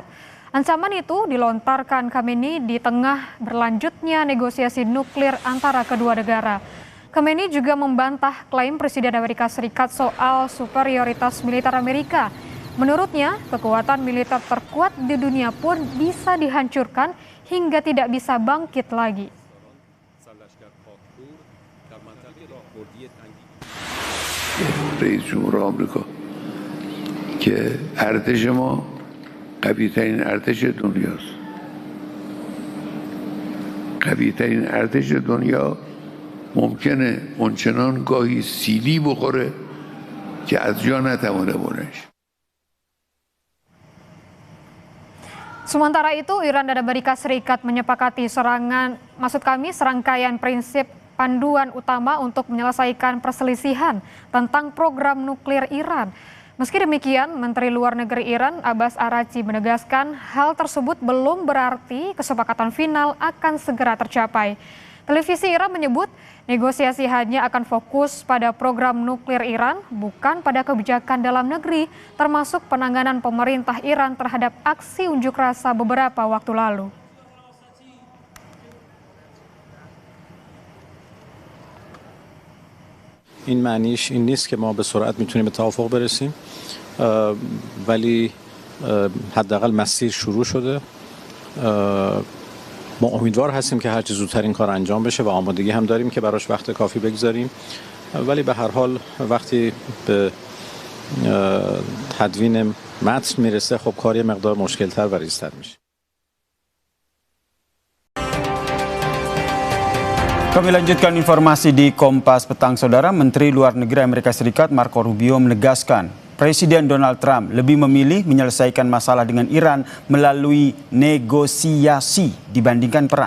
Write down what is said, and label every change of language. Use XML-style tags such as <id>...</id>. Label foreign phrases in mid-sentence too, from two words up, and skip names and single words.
<id>Ancaman itu dilontarkan Khamenei di tengah berlanjutnya negosiasi nuklir antara kedua negara. Khamenei juga membantah klaim Presiden Amerika Serikat soal superioritas militer Amerika. Menurutnya, kekuatan militer terkuat di dunia pun bisa dihancurkan hingga tidak bisa bangkit lagi.</id> <fa>رئیس جمهور آمریکا که ارتش ما قوی‌ترین ارتش دنیاست. قوی‌ترین ارتش دنیا ممکنه اونچنان گاهی سیلی بخوره که از جا نتوانه بلنش.</fa> <id>Sementara itu, Iran dan Amerika Serikat menyepakati serangkaian prinsip panduan utama untuk menyelesaikan perselisihan tentang program nuklir Iran. Meski demikian, Menteri Luar Negeri Iran Abbas Araghchi menegaskan hal tersebut belum berarti kesepakatan final akan segera tercapai. Televisi Iran menyebut negosiasi hanya akan fokus pada program nuklir Iran, bukan pada kebijakan dalam negeri, termasuk penanganan pemerintah Iran terhadap aksi unjuk rasa beberapa waktu lalu.</id> <fa>این معنیش این نیست که ما به سرعت میتونیم به توافق برسیم، ولی حداقل مسیر شروع شده. ما امیدوار هستیم که هرچه زودتر این کار انجام بشه و آمادگی هم داریم که براش وقت کافی بگذاریم، ولی به هر حال وقتی به تدوین متن میرسه خب کار یه مقدار مشکل‌تر و ریزتر میشه.</fa> <id>Kami lanjutkan informasi di Kompas Petang, Saudara. Menteri Luar Negeri Amerika Serikat Marco Rubio menegaskan Presiden Donald Trump lebih memilih menyelesaikan masalah dengan Iran melalui negosiasi dibandingkan perang.</id>